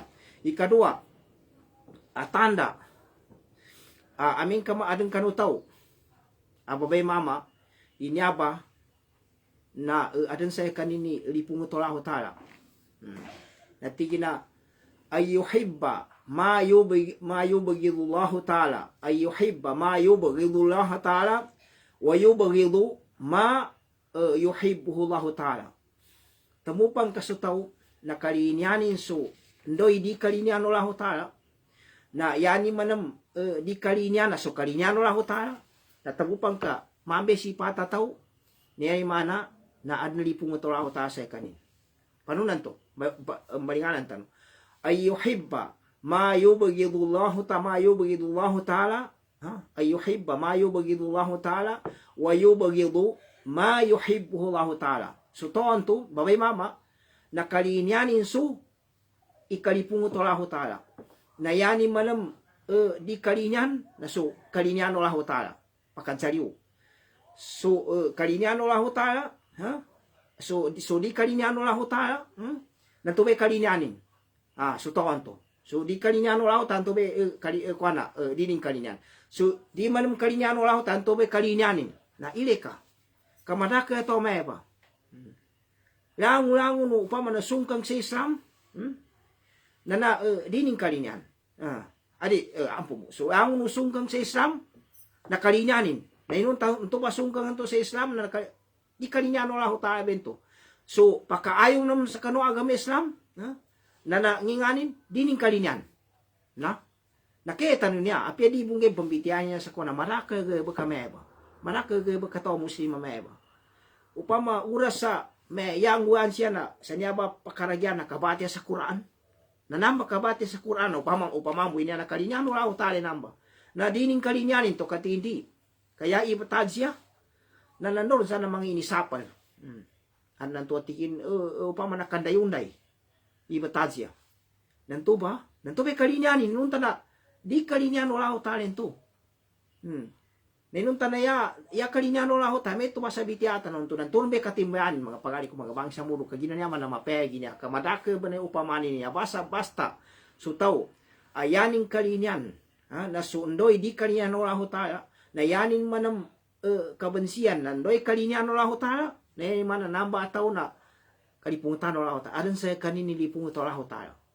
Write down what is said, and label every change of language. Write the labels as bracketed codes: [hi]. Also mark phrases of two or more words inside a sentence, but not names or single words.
[mdh] Ikadua tanda aming kama aden kanutaw babay mama inyaba na aden saya kanini lipung to ta. [ar] Natigina أيحب ما يبغضه الله تعالى أيحب ما يبغضه الله تعالى ويبغض ما يحبه الله تعالى. [mdh] Temupang kasutaw na kalinyanin so ndoy di kalinyan [ar] الله تعالى [mdh] na yani manam di kalinyan so kalinyan [ar] الله تعالى [mdh] na temupang ka mambe si patataw niya mana na adnalipung ito [ar] الله تعالى [mdh] sa kanin. Panunan to malinganan tan [ar] أيحب ما يبغضه الله تعالى أيحب ما يبغضه الله تعالى ويبغض ما يحبه الله تعالى. [mdh] So toon to babay mama na kalinyanin su ikalipung to [ar] الله تعالى [mdh] na yani manam di kalinyan na so kalinyan [ar] الله تعالى [mdh] pakansariu so kalinyan [ar] الله تعالى [mdh] so di kalinyan [ar] الله تعالى [mdh] nantobe kalinyanin so toon to so di kalinyan Allah tantobe kuana dining kalinyan so di manam kalinyan Allah tantobe kalinyanin na ileka kamadaka to meba langu no upama na sungkang sa Islam na dining kalinyan ampo mo so ang no sungkang sa Islam na kalinyanin na inun to ba sungkang to sa Islam na di kalinyan [ar] الله تعالى [mdh] bento. So, pakaayong naman sa kano agama Islam, na nginganin, dining kalinyan. Nakita niya, apya di bunggay pambitian niya sa kuna, maraka ba kameba. Maraka ba kataw muslima meba. Upama uras sa may yangguan siya na, sa niya ba pakaragyan na kabati sa Quran. Na namba kabati sa Quran, upama mo niya na kalinyan, wala utali namba. Na dining kalinyanin to katindi. Kaya ibatad siya, na nandun sa namang inisapal. Nanto atikin upama na kandayunday ibatad siya. Nanto ba kalinyanin nunta na di kalinyan wala ho talento. Nenunta na ya kalinyan wala ho tame to masabitiatan nunto nanto be katimbayan mga pagali ko mga bangsa muro kagina niya man na mapegi niya kamadake ba na upamani niya basta sutaw ayaning kalinyan na sundoy di kalinyan wala ho tala na yanin manam kabansiyan nandoy kalinyan wala ho tala na mana namba ataw na kalipungutan wala ho tala adan sa kanini lipungutan wala ho tala.